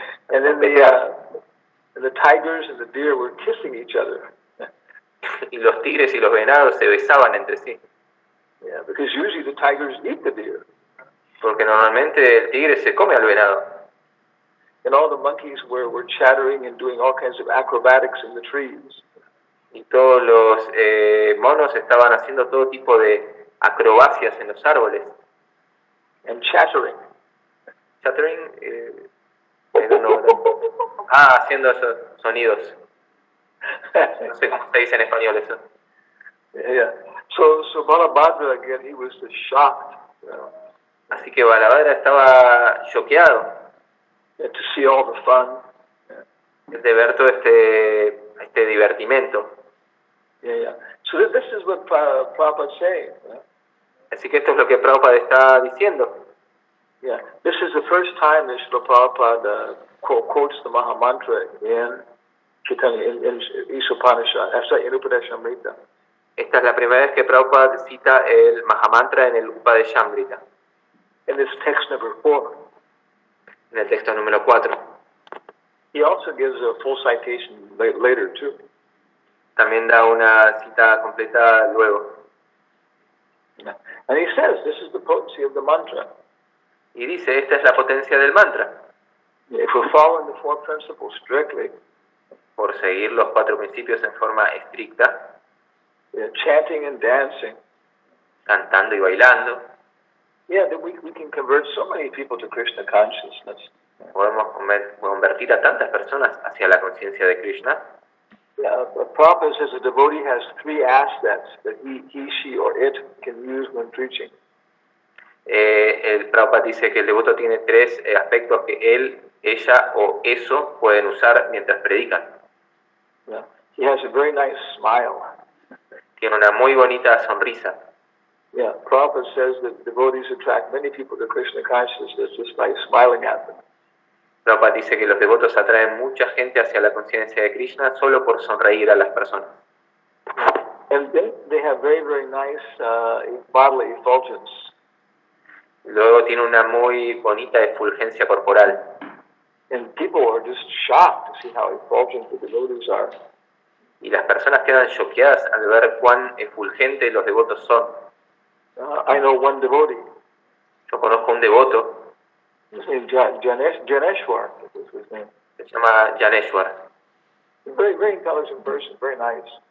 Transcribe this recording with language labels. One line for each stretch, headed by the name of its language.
English: And then the tigers and the deer were kissing each other.
Spanish: Y los tigres y los venados se besaban entre sí.
English: Yeah, because usually the tigers eat the deer.
Spanish: Porque normalmente el tigre se come al venado.
English: And all the monkeys were chattering and doing all kinds of acrobatics in the trees.
Spanish: Y todos los monos estaban haciendo todo tipo de acrobacias en los árboles.
English: And chattering. Chattering, I don't know that.
Spanish: Haciendo esos sonidos. No sé cómo se dice en español eso.
English: Yeah. So Balabhadra again, he was just shocked.
Spanish: Así que Balabhadra estaba choqueado
English: To see all the fun.
Spanish: de ver todo este divertimento.
English: Yeah. So this is what Prabhupada's saying.
Spanish: Así que esto es lo que Prabhupada está diciendo.
English: Yeah. This is the first time that Srila Prabhupada quotes the Maha Mantra in Chaitanya, in Iskcon in Upadeshamrita.
Spanish: Esta es la primera vez que Prabhupada cita el Mahamantra en el Upadeshamrita.
English: In this text number 4.
Spanish: En el texto número 4.
English: He also gives a full citation later too.
Spanish: También da una cita completa luego.
English: Yeah. And he says, this is the potency of the mantra.
Spanish: Y dice, esta es la potencia del mantra.
English: If we're following the 4 principles strictly,
Spanish: por seguir los 4 principios en forma estricta,
English: chanting and dancing,
Spanish: cantando y bailando,
English: then we can convert so many people to Krishna consciousness.
Spanish: Podemos convertir a tantas personas hacia la conciencia de Krishna.
English: Prabhupada says a devotee has 3 assets that he, she, or it can use when preaching.
Spanish: El Prabhupada dice que el devoto tiene 3 aspectos que él, ella o eso pueden usar mientras predican.
English: He has a very nice smile.
Spanish: Tiene una muy bonita sonrisa.
English: Prabhupada says that devotees attract many people to Krishna consciousness just by smiling at them.
Spanish: Prabhupada dice que los devotos atraen mucha gente hacia la conciencia de Krishna solo por sonreír a las personas.
English: And they have very, very nice bodily effulgence.
Spanish: Luego tiene una muy bonita efulgencia corporal.
English: And people are just shocked to see how effulgent the devotees are.
Spanish: Y las personas quedan choqueadas al ver cuán efulgentes los devotos son.
English: I know one devotee.
Spanish: Yo conozco un devoto.
English: His name Janeshwar is his name.
Spanish: Se llama Janeshwar.
English: A very, very intelligent person, very nice.